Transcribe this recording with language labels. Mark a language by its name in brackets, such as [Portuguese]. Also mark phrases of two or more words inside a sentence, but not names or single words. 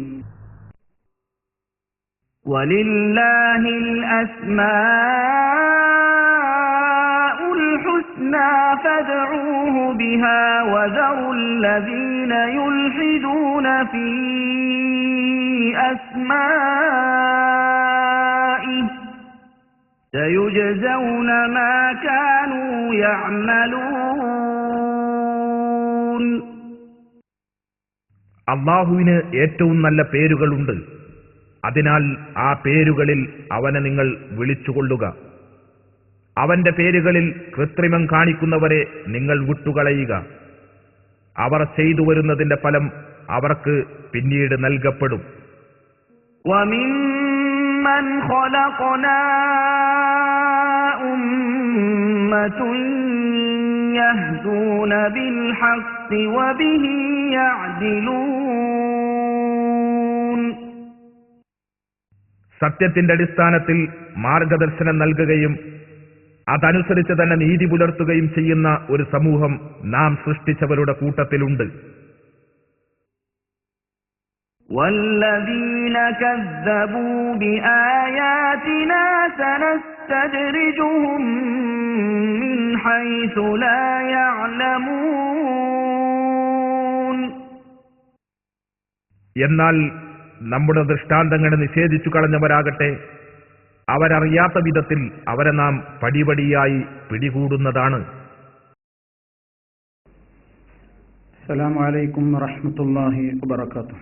[Arabic] ولله الأسماء الحسنى فادعوه بها وذروا الذين يلحدون في أسمائه سيجزون ما كانوا يعملون. [Malayalam] അള്ളാഹുവിന് ഏറ്റവും നല്ല പേരുകളുണ്ട്. അതിനാൽ ആ പേരുകളിൽ അവനെ നിങ്ങൾ വിളിച്ചുകൊള്ളുക. അവന്റെ പേരുകളിൽ കൃത്രിമം കാണിക്കുന്നവരെ നിങ്ങൾ വിട്ടുകളയുക. അവർ ചെയ്തു വരുന്നതിന്റെ ഫലം അവർക്ക് പിന്നീട് നൽകപ്പെടും. [Arabic] وَمِمَّنْ خَلَقْنَا أُمَّةٌ يَهْدُونَ بِالْحَقِّ وَبِهِ يَعْدِلُونَ. [Malayalam] സത്യത്തിന്റെ അടിസ്ഥാനത്തിൽ മാർഗദർശനം നൽകുകയും അതനുസരിച്ച് തന്നെ നീതി പുലർത്തുകയും ചെയ്യുന്ന ഒരു സമൂഹം നാം സൃഷ്ടിച്ചവരുടെ കൂട്ടത്തിലുണ്ട്. [Arabic] وَالَّذِينَ كَذَّبُوا بِآيَاتِنَا سَنَسْتَدْرِجُهُم مِّنْ حَيْثُ لَا يَعْلَمُونَ. [Malayalam] എന്നാൽ നമ്മുടെ ദൃഷ്ടാന്തങ്ങളെ നിഷേധിച്ചു കളഞ്ഞവരാകട്ടെ, അവരറിയാത്ത വിധത്തിൽ അവരെ നാം പടിപടിയായി പിടികൂടുന്നതാണ്. [Arabic] السلام عليكم ورحمة الله وبركاته.